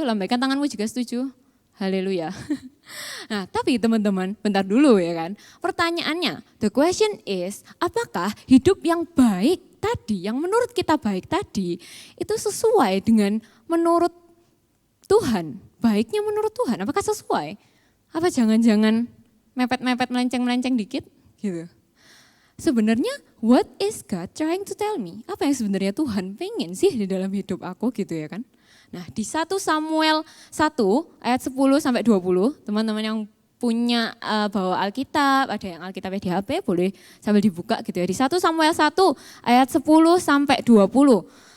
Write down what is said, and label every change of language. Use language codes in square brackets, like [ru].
[id] Lambaikan tanganmu juga setuju? Haleluya. Nah, tapi teman-teman, bentar dulu ya kan. Pertanyaannya, [en] the question is, [id] apakah hidup yang baik tadi, yang menurut kita baik tadi, itu sesuai dengan menurut Tuhan? Baiknya menurut Tuhan, apakah sesuai? Apa jangan-jangan mepet-mepet, melenceng-melenceng dikit gitu? Sebenarnya, [en] what is God trying to tell me? [id] Apa yang sebenarnya Tuhan pengen sih di dalam hidup aku gitu ya kan? Nah, di 1 Samuel 1 ayat 10 sampai 20, teman-teman yang punya bawa Alkitab, ada yang Alkitabnya di HP, boleh sambil dibuka gitu ya. Di 1 Samuel 1 ayat 10 sampai 20.